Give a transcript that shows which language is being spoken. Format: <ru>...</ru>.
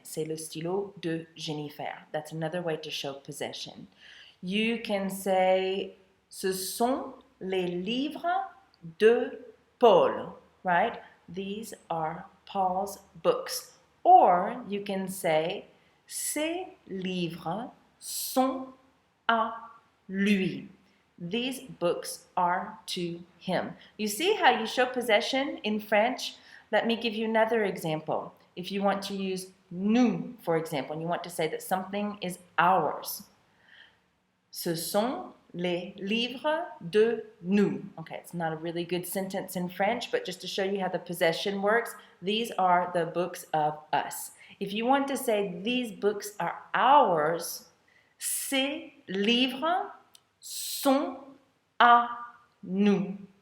<fr>C'est le stylo de Jennifer.</fr> <en>That's another way to show possession. You can say,</en> <fr>ce sont les livres de Paul,</fr> <en>right? These are Paul's books. Or you can say,</en> <fr>ces livres sont à lui.</fr> <en>These books are to him. You see how you show possession in French? Let me give you another example. If you want to use nous, for example, and you want to say that something is ours.</en> <fr>Ce sont les livres de nous.</fr> <en>Okay, it's not a really good sentence in French, but just to show you how the possession works, these are the books of us. If you want to say these books are ours,</en> <fr>Ces livres sont à nous.</fr>